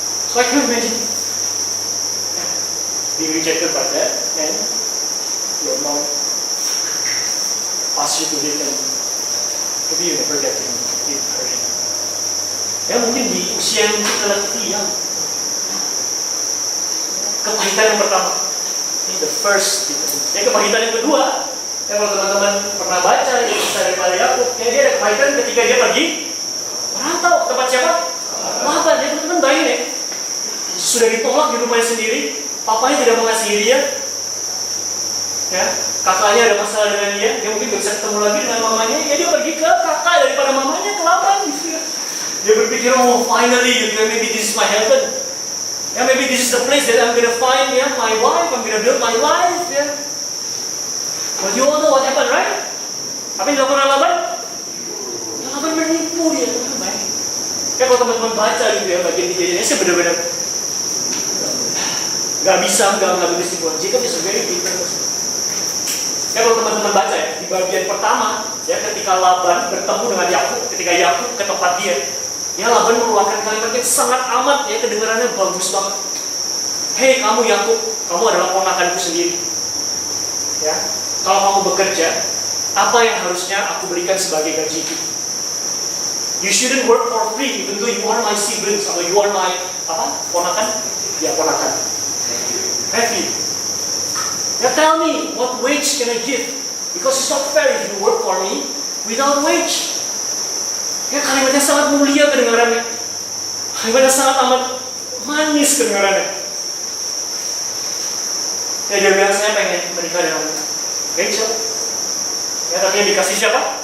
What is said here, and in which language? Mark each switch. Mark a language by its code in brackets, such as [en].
[en] So I can imagine being rejected by that, and your mom asks you to live, and maybe you never get to meet her again. [id] Ya mungkin di usia yang kita latih yang kepahitan yang pertama, ini [en] the first [id] gitu. Ya kepahitan yang kedua, ya kalau teman-teman pernah baca ya kisah daripada Yakub, ya dia ada kepahitan ketika dia pergi merantau ke tempat siapa? Laban. Ya teman-teman bayangin ya, sudah ditolak di rumahnya sendiri, papanya tidak mengasihi dia, ya kakaknya ada masalah dengan dia mungkin gak bisa ketemu lagi dengan mamanya, ya dia pergi ke kakak daripada mamanya, ke Laban gitu ya. Dia berpikir, [en] oh finally, gitu, maybe this is my heaven. Yeah, maybe this is the place that I'm gonna find, yeah, my wife, I'm gonna build my life, yeah. But you all know what happened, right? [id] Apa yang dilakukan Laban? Laban menipu dia, teman-teman. Ya kalau teman-teman baca gitu ya, bagian kejadiannya saya benar-benar nggak bisa mengambil kesimpulan. [en] Jacob is a very bitter person. [id] Ya kalau teman-teman baca ya, di bagian pertama, ya ketika Laban bertemu dengan Yakub, ketika Yakub ke tempat dia, ya Laban mengeluarkan kalimat yang sangat amat, ya kedengarannya bagus banget. Hei kamu Yakub, kamu adalah ponakanku sendiri. Ya, kalau kamu bekerja, apa yang harusnya aku berikan sebagai gajiku? [en] You shouldn't work for free, even though you are my siblings, atau you are my ponakan? [id] Ya ponakan. [en] Happy. Ya tell me, what wage can I give? Because it's not fair if you work for me without wage. [id] Ya kalimatnya sangat mulia kedengarannya. Kalimatnya sangat amat manis kedengarannya. Ya dia bilang saya pengen menikah dengan Rachel. Ya tapi yang dikasih siapa?